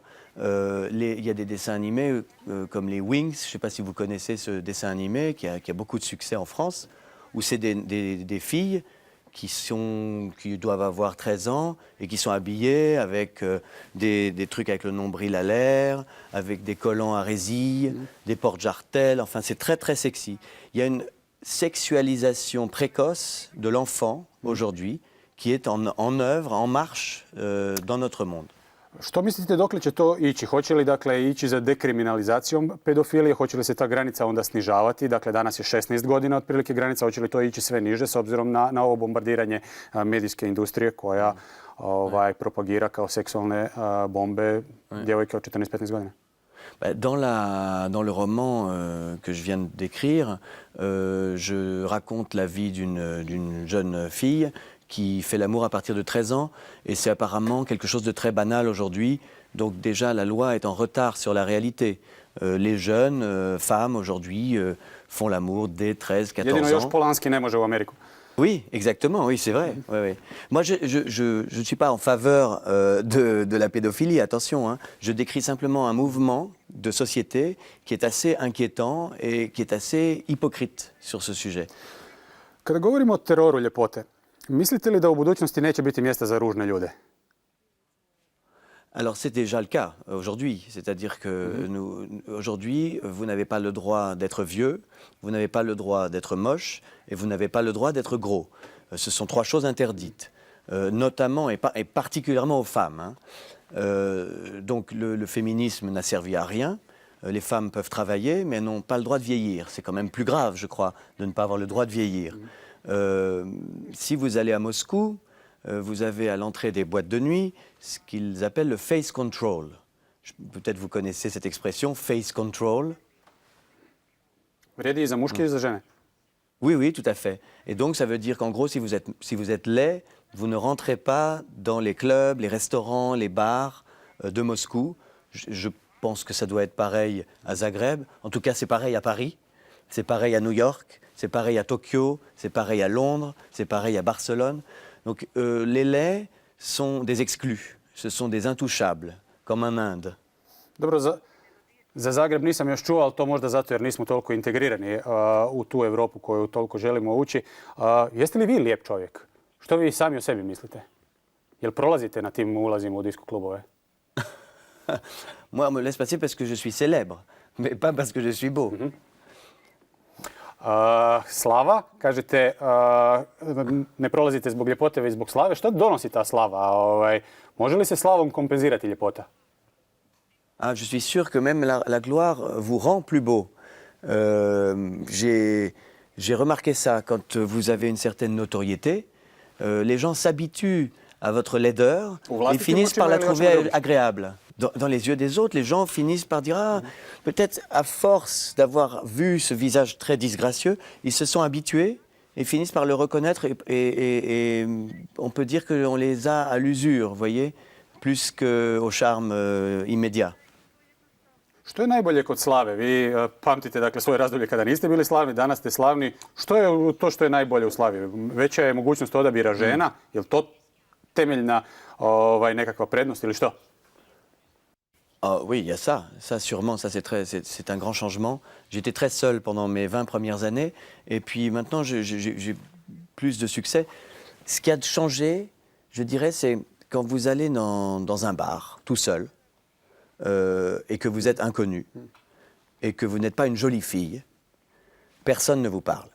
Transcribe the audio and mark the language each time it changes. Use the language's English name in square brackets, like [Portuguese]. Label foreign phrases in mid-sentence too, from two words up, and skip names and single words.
[French] Il y a des dessins animés comme les Wings, je ne sais pas si vous connaissez ce dessin animé qui a beaucoup de succès en France, où c'est des filles qui doivent avoir 13 ans et qui sont habillées avec des trucs avec le nombril à l'air, avec des collants à résille, des porte-jartelles, enfin c'est très très sexy. Il y a une sexualisation précoce de l'enfant aujourd'hui qui est en œuvre, en marche dans notre monde. [Croatian] Što mislite dokle će to ići? Hoće li dakle ići za dekriminalizacijom pedofilije? Hoće li se ta granica onda snižavati? Dakle, danas je 16 godina otprilike granica. Hoće li to ići sve niže s obzirom na ovo bombardiranje medijske industrije koja propagira kao seksualne bombe djevojke od 14-15 godina? [French] Dans le roman que je viens de décrire, je raconte la vie d'une jeune fille qui fait l'amour à partir de 13 ans, et c'est apparemment quelque chose de très banal aujourd'hui. Donc déjà, la loi est en retard sur la réalité. Les jeunes femmes aujourd'hui font l'amour dès 13-14 ans. [Croatian] Jedino još Polanski ne može u Ameriku. [French] Oui, exactement, oui, c'est vrai. Oui, oui. Moi, je ne suis pas en faveur de la pédophilie, attention. Hein. Je décris simplement un mouvement de société qui est assez inquiétant et qui est assez hypocrite sur ce sujet. [Croatian] Kada govorimo o teroru ljepote, mislite li da u budućnosti neće biti mjesta za ružne ljude? [French] Alors c'est déjà le cas aujourd'hui, c'est-à-dire que aujourd'hui, vous n'avez pas le droit d'être vieux, vous n'avez pas le droit d'être moche et vous n'avez pas le droit d'être gros. Ce sont 3 choses interdites, notamment et particulièrement aux femmes, hein. Donc le féminisme n'a servi à rien. Les femmes peuvent travailler, mais elles n'ont pas le droit de vieillir. C'est quand même plus grave, je crois, de ne pas avoir le droit de vieillir. Si vous allez à Moscou, vous avez à l'entrée des boîtes de nuit ce qu'ils appellent le [English] face control. [French] Peut-être vous connaissez cette expression, [English] face control. [Croatian] Vrijedi i za muške i za žene. [French] Oui, oui, tout à fait. Et donc, ça veut dire qu'en gros, si vous êtes laid, vous ne rentrez pas dans les clubs, les restaurants, les bars de Moscou. Je pense que ça doit être pareil à Zagreb. En tout cas, c'est pareil à Paris. C'est pareil à New York. C'est pareil à Tokyo. C'est pareil à Londres. C'est pareil à Barcelone. Donc, les laids sont des exclus. Ce sont des intouchables, comme en Inde. [Croatian] Dobro, za Zagreb nisam još čuo, ali to možda zato jer nismo toliko integrirani u tu Europu koju toliko želimo ući. Jeste li vi lijep čovjek? Što vi sami o sebi mislite? Jel prolazite na tim ulazima u disko klubove? [French] Moi, on me laisse passer parce que je suis célèbre, mais pas parce que je suis beau. [Croatian] Slava, kažete, ne prolazite zbog ljepote, već zbog slave. Što donosi ta slava? Može li se slavom kompenzirati ljepota? [French] Ah, je suis sûr que même la gloire vous rend plus beau. J'ai remarqué ça quand vous avez une certaine notoriété. Les gens s'habituent à votre laideur et finissent par la trouver agréable. Dans les yeux des autres, les gens finissent par dire « Ah, peut-être à force d'avoir vu ce visage très disgracieux, ils se sont habitués et finissent par le reconnaître et on peut dire qu'on les a à l'usure, vous voyez, plus qu'au charme immédiat. » [Croatian] Što je najbolje kod slave? Vi pamtite dakle svoje razdoblje kada niste bili slavni, danas ste slavni. Što je to što je najbolje u slavi? Veća je mogućnost odabira žena? Je li to temeljna nekakva prednost ili što? [French] Ah, oui, il y a ça. Ça, sûrement, ça c'est un grand changement. J'étais très seul pendant mes 20 premières années et puis maintenant j'ai plus de succès. Ce qui a changé, je dirais, c'est quand vous allez dans un bar, tout seul, et que vous êtes inconnu, et que vous n'êtes pas une jolie fille, personne ne vous parle.